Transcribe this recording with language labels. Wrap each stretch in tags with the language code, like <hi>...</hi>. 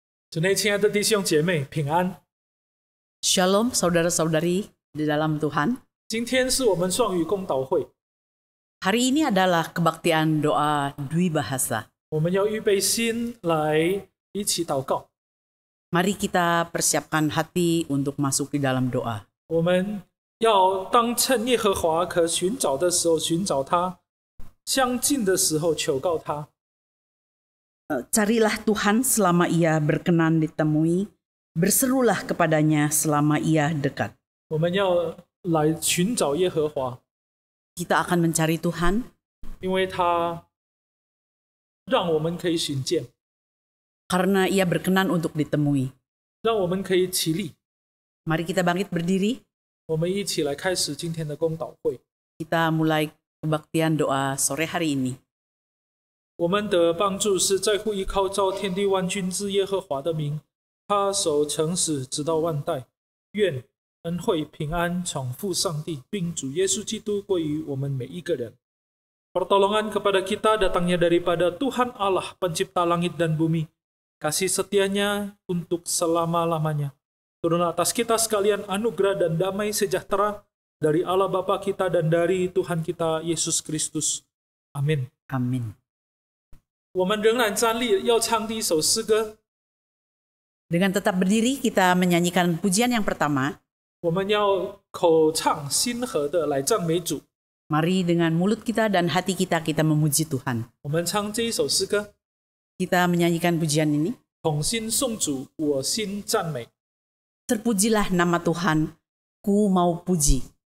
<zh>主内亲爱的弟兄姐妹，平安。</zh> <id>Shalom saudara-saudari di dalam Tuhan.</id> <zh>今天是我们双语公祷会，</zh> <id>Hari ini adalah kebaktian doa Dwi Bahasa.</id> <zh>我们要预备心来一起祷告。</zh> <id>Mari kita persiapkan hati untuk masuk di dalam doa.</id> <zh>我们要当趁耶和华可寻找的时候寻找他，相近的时候求告他。</zh> <id>Carilah Tuhan selama ia berkenan ditemui, berserulah kepadanya selama ia dekat.</id> <zh>我们要来寻找耶和华，</zh> <id>Kita akan mencari Tuhan</id> <zh>因为他让我们可以寻见，</zh> <id>karena ia berkenan untuk ditemui.</id> <zh>让我们可以起立。</zh> <id>Mari kita bangkit berdiri,</id> <zh>我们一起来开始今天的公祷会。</zh> <id>kita mulai kebaktian doa sore hari ini.</id> <zh>我们的帮助是在乎依靠造天地万军之耶和华的名，他守诚实直到万代。愿恩惠平安从父上帝并主耶稣基督归于我们每一个人。</zh> <id>Pertolongan kepada kita datangnya daripada Tuhan Allah pencipta langit dan bumi. Kasih setianya untuk selama-lamanya. Turun atas kita sekalian anugerah dan damai sejahtera dari Allah Bapa kita dan dari Tuhan kita Yesus Kristus. Amin. Amin.</id> <zh>我们仍然站立，要唱第一首诗歌。</zh> <id>Dengan tetap berdiri, kita menyanyikan pujian yang pertama.</id> <zh>我们要口唱心和的来赞美主。</zh> <id>Mari dengan mulut kita dan hati kita memuji Tuhan.</id> <zh>我们唱这一首诗歌，</zh> <id>Kita menyanyikan pujian ini.</id> <zh>同心颂主，我心赞美。</zh> <id>Terpujilah nama Tuhan, ku mau puji.</id>